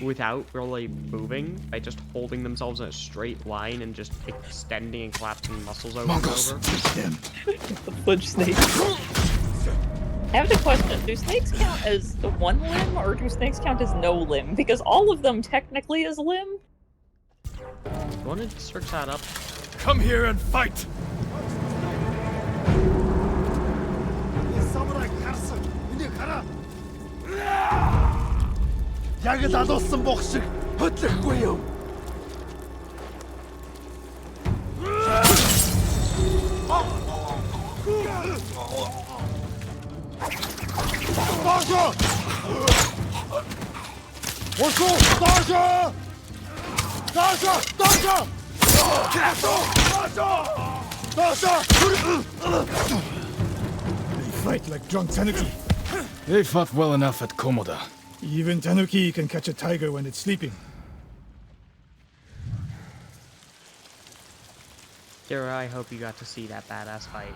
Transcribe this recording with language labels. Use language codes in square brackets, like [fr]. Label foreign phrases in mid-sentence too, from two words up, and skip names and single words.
[en] without really moving by just holding themselves in a straight line and just extending and collapsing muscles over Mongols. and over. Them. The fudge snake. I have a question. Do snakes count as the one limb, or do snakes count as no limb? Because all of them technically is limb. You want to search that up? Come here and fight! [mn] Яг л алуулсан бох шиг хөдлөхгүй юу? Дашо! Ошо! Дашо! Дашо! Дашо! [en] They fight like drunk tanuki. They fought well enough at Komoda. Even tanuki can catch a tiger when it's sleeping. Kira, I hope you got to see that badass fight.